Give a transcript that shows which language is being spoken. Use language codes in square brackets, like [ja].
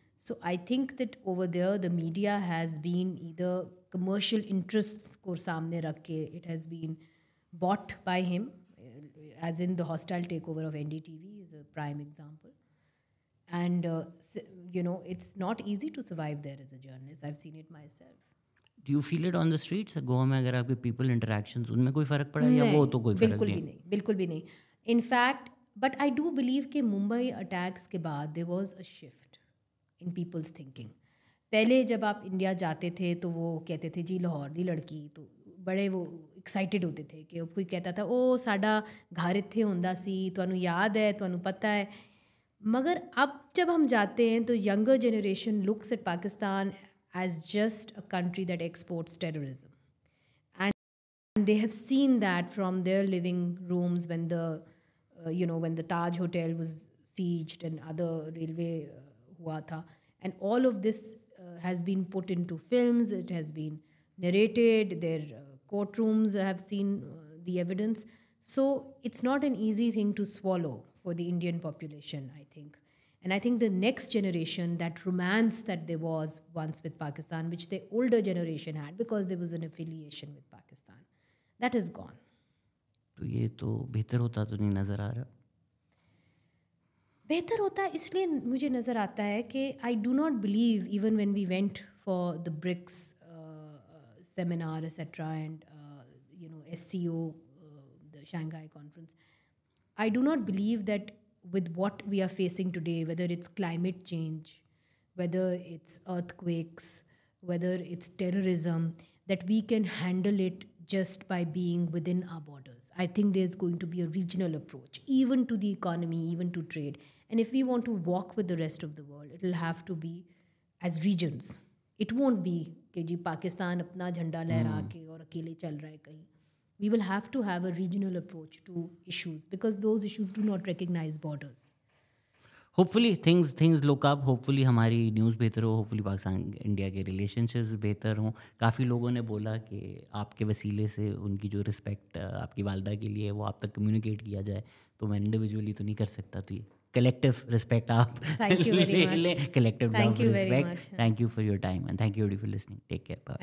[en] So I think that over there the media has been either commercial interests [hi] को सामने रख के, [en] it has been bought by him, as in the hostile takeover of NDTV is a prime example. And, it's not easy to survive there as a journalist. I've seen it myself. Do you feel it on the streets? [hi] Goa में अगर आपके [en] people interactions [hi] उनमें कोई फ़र्क पड़ा या वो तो कोई फ़र्क नहीं? बिल्कुल भी नहीं. [en] In fact, but I do believe [hi] कि मुंबई अटैक्स के बाद [en] there was a shift in people's thinking. [hi] पहले जब आप इंडिया जाते थे तो वो कहते थे जी लाहौर दी लड़की, तो बड़े वो एक्साइटेड होते थे कि कोई कहता था [pa] ओ साडा घर इत्थे हुंदा सी, तुहानू याद है, तुहानू पता है. [hi] मगर अब जब हम जाते हैं तो [en] Younger generation looks at Pakistan as just a country that exports terrorism. And they have seen that from their living rooms when when the Taj Hotel was sieged and other railway [hi] hua tha. [en] And all of this has been put into films, it has been narrated, their courtrooms have seen the evidence. So it's not an easy thing to swallow for the Indian population, I think. And I think the next generation, that romance that there was once with Pakistan, which the older generation had because there was an affiliation with Pakistan, that is gone. [hi] तो ये तो बेहतर होता तो नहीं नज़र आ रहा? बेहतर होता है इसलिए मुझे नज़र आता है कि [en] I do not believe, even when we went for the BRICS seminar, etc., and SCO, the Shanghai conference, I do not believe that with what we are facing today, whether it's climate change, whether it's earthquakes, whether it's terrorism, that we can handle it just by being within our borders. I think there's going to be a regional approach, even to the economy, even to trade. And if we want to walk with the rest of the world, it will have to be as regions. It won't be [hi] कि जी पाकिस्तान अपना झंडा लहरा के और अकेले चल रहा है कहीं. [en] We will have to have a regional approach to issues because those issues do not recognize borders. Hopefully things look up. [hi] Hopefully हमारी न्यूज़ बेहतर हो. Hopefully पाकिस्तान इंडिया के रिलेशनशिप्स बेहतर हों. काफ़ी लोगों ने बोला कि आपके वसीले से उनकी जो रिस्पेक्ट आपकी वालदा के लिए वो आप तक कम्युनिकेट किया जाए. तो मैं इंडिविजुअली तो नहीं कर सकता, तो ये कलेक्टिव रिस्पेक्ट आप [en] Thank you very much. [hi] Collective [en] Thank you very [hi] respect. [en] much. Thank you for your time and thank you for listening. Take care. Bye.